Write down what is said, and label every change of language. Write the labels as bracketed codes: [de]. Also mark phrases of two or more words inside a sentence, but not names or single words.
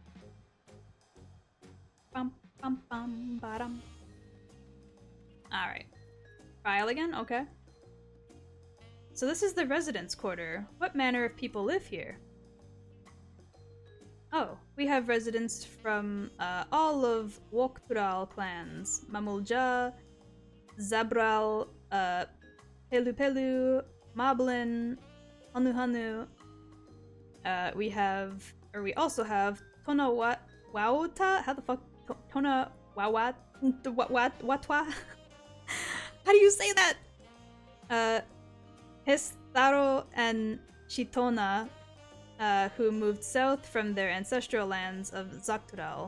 [en] Bum bum bum bottom. Alright. Trial again? Okay. So this is the residence quarter. What manner of people live here? Oh, we have residents from all of Woktural clans. Mamulja, Zabral, Pelu Pelu, Moblin, Hanu Hanu. We also have Tona Wauta? How the fuck? Tona Wawat? Watwa? How do you say that? Hestaro and Chitona, who moved south from their ancestral lands of Zaktural.